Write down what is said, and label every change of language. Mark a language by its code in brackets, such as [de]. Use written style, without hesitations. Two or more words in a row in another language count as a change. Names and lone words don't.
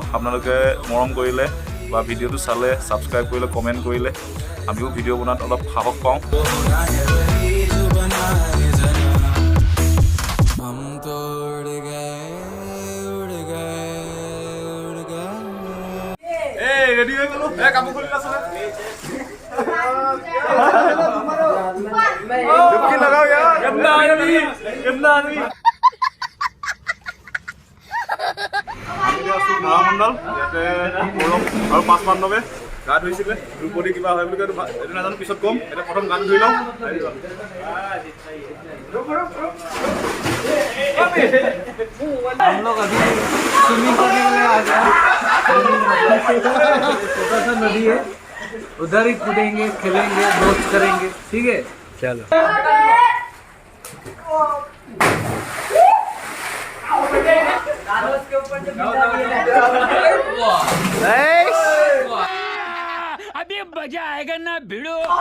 [as] আপোনালোকে মৰম কৰিলে বা ভিডিঅ'টো চালে, ছাবস্ক্ৰাইব কৰিলে, কমেণ্ট কৰিলে আমিও ভিডিঅ' বনোৱাত অলপ সাহস পাওঁ। ৰেডি হৈ গ'লো। কাপোৰ খুলি আছো [hi] लगाओ यार। गंदा आदमी। [as] ধাৰামণ্ডল ইয়াতে আৰু 5 পাণ্ডৱে গা ধুইছিলে। দ্ৰুপদী কিবা হয় বুলি কয়, এইটো নাজানো, পিছত ক'ম। এতিয়া প্ৰথম গা ধুই লওঁ। [hi] हम लोग अभी स्विमिंग करने के लिए आ गए। छोटा सा नदी है, उधर ही कूदेंगे, खेलेंगे, दोस्त करेंगे। ठीक है, चलो। अभी मजा आएगा ना भिड़ो।